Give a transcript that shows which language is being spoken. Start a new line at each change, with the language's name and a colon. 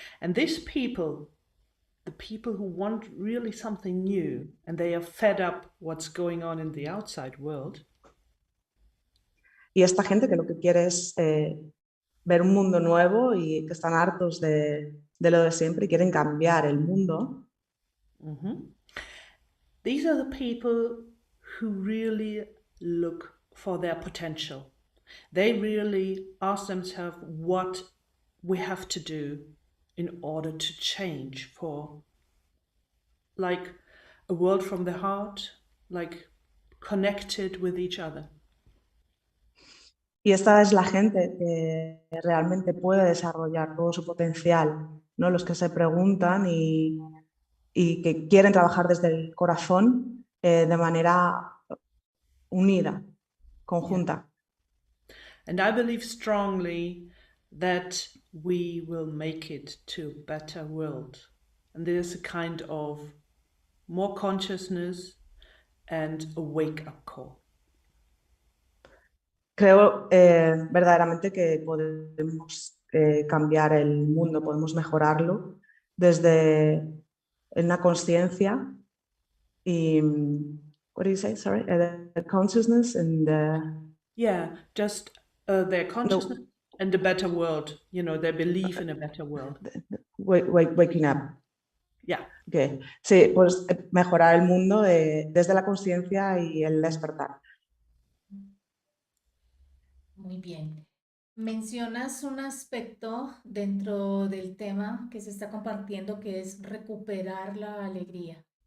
English: And these people, the people who want really something new and they are fed up what's going on in the outside world.
Spanish: Y esta gente que lo que quiere es ver un mundo nuevo y que están hartos de lo de siempre y quieren cambiar el mundo.
English: These are the people who really look for their potential. They really ask themselves what we have to do in order to change for like a world from the heart, like connected with each other.
Spanish: Y esta es la gente que realmente puede desarrollar todo su potencial, ¿no? Los que se preguntan y que quieren trabajar desde el corazón de manera unida, conjunta.
English: Yeah. And I believe strongly that we will make it to a better world. And there's a kind of more consciousness and a wake-up call.
Spanish: Creo verdaderamente que podemos cambiar el mundo, podemos mejorarlo desde una conciencia y,
English: what do you say, sorry, the consciousness and yeah, just their consciousness and a better world, you know, their belief in a better world. Waking up. Yeah. Okay.
Spanish: Sí, pues mejorar el mundo desde la conciencia y el despertar. Muy bien. Mencionas un aspecto dentro del tema que se está compartiendo que es recuperar la alegría.